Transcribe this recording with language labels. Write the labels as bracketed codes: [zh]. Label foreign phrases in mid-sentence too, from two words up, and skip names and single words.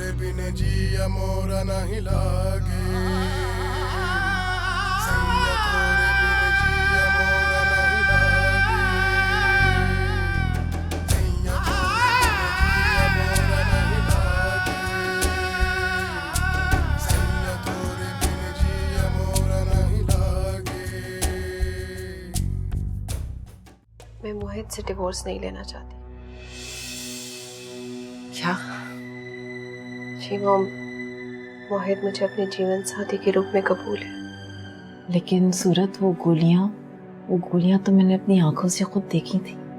[hi] बिन जिया मोरा नहीं लागे, सैया तोरे बिन जिया मोरा नहीं लागे, सैया तोरे बिन जिया मोरा नहीं लागे, सैया तोरे बिन जिया मोरा नहीं लागे। मैं मोहित से डिवोर्स नहीं लेना चाहती। क्या? जी मॉम, मोहित मुझे अपने जीवन साथी के रूप में कबूल है। लेकिन सूरत, वो गोलियां तो मैंने अपनी आंखों से खुद देखी थी।